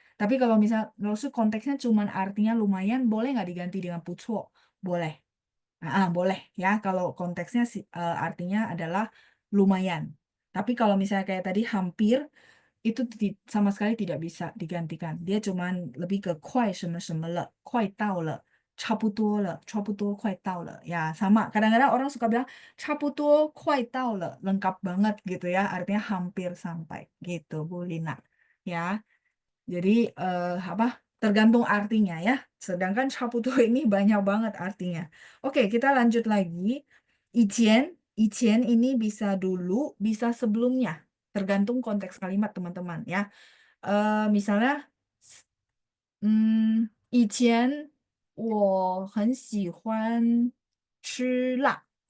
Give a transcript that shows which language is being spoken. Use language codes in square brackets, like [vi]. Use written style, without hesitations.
[id] Tapi kalau misal konteksnya cuma artinya lumayan, boleh nggak diganti dengan 不错?Boleh. Boleh ya. Kalau konteksnya artinya adalah lumayan. Tapi kalau misalnya kayak tadi hampir, itu sama sekali tidak bisa digantikan. Dia cuman lebih ke 快什么什么了, 快到了, 差不多了, 差不多快到了. Ya, sama. Kadang-kadang orang suka bilang 差不多快到了, lengkap banget gitu ya. Artinya hampir sampai gitu, Bu Lina. Ya. Jadi tergantung artinya ya. Sedangkan 差不多 ini banyak banget artinya. Oke, kita lanjut lagi. 以前ini bisa dulu, bisa sebelumnya. Tergantung konteks kalimat teman-teman ya. [zh] Misalnya, 以前我很喜欢吃辣.